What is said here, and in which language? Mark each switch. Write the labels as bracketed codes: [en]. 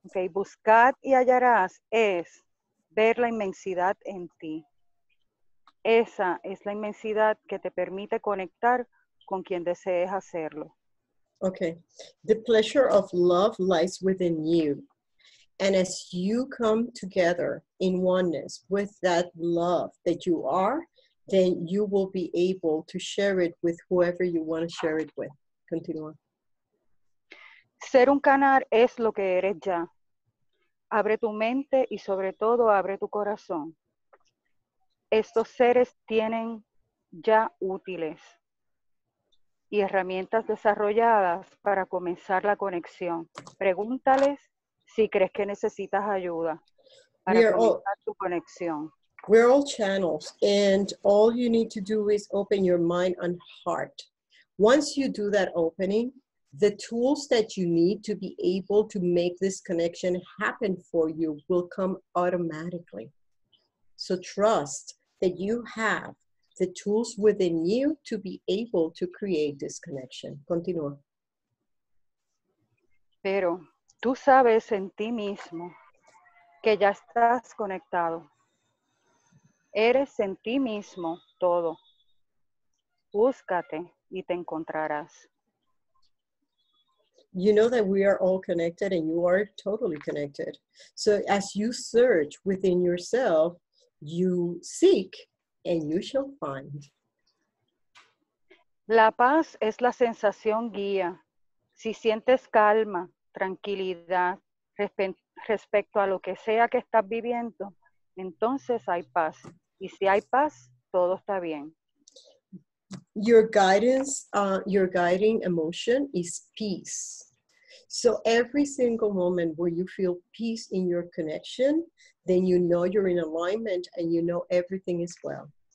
[es] Buscad y hallarás es ver la inmensidad en ti. Esa es la inmensidad que te permite conectar con quien desees hacerlo. [en] Okay. The pleasure of love lies within you. And as you come together in oneness with that love that you are, then you will be able to share it with whoever you want to share it with. [es] Continúa. Ser un canal es lo que eres ya. Abre tu mente y sobre todo abre tu corazón. Estos seres tienen ya útiles y herramientas desarrolladas para comenzar la conexión. Pregúntales si crees que necesitas ayuda para comenzar tu conexión. [en] We're all channels, and all you need to do is open your mind and heart. Once you do that opening, the tools that you need to be able to make this connection happen for you will come automatically. So trust that you have the tools within you to be able to create this connection. [es] Continúa. Pero tú sabes en ti mismo que ya estás conectado. Eres en ti mismo todo. Búscate y te encontrarás. [en] You know that we are all connected, and you are totally connected. So as you search within yourself, you seek and you shall find. [es] La paz es la sensación guía. Si sientes calma, tranquilidad respecto a lo que sea que estás viviendo, entonces hay paz. Y si hay paz, todo está bien. [en] Your guidance, your guiding emotion is peace. So every single moment where you feel peace in your connection, then you know you're in alignment and you know everything is well.